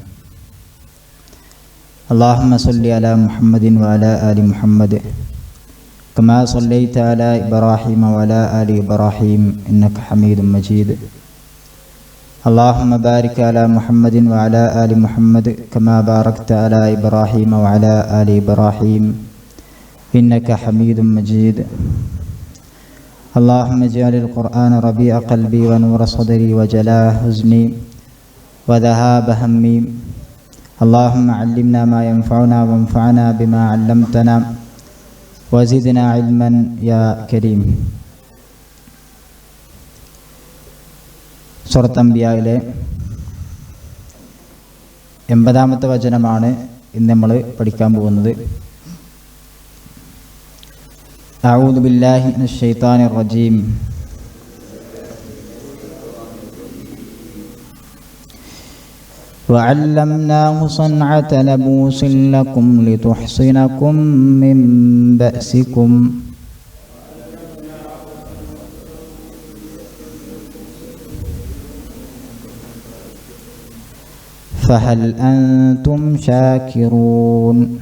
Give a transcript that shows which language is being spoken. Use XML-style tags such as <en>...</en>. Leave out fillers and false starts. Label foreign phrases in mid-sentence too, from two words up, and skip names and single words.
<ar>اللهم صل على محمد وعلى آل محمد كما صليت على إبراهيم وعلى آل إبراهيم إنك حميد مجيد. اللهم بارك على محمد وعلى آل محمد كما باركت على إبراهيم وعلى آل إبراهيم إنك حميد مجيد. اللهم اجعل القرآن ربيع قلبي ونور صدري وجلاء حزني وذهاب همي. اللهم علمنا ما ينفعنا وانفعنا بما علمتنا وزدنا علما يا كريم.</ar> <ml>സൂറത്ത് അംബിയായിലെ 80-ാമത്തെ വചനമാണ് ഇന്ന് നമ്മൾ പഠിക്കാൻ പോകുന്നത്.</ml> <ar>أعوذ بالله من الشيطان الرجيم. وعلمناه صنعة لبوس لكم لتحصنكم من بأسكم فهل أنتم شاكرون.</ar>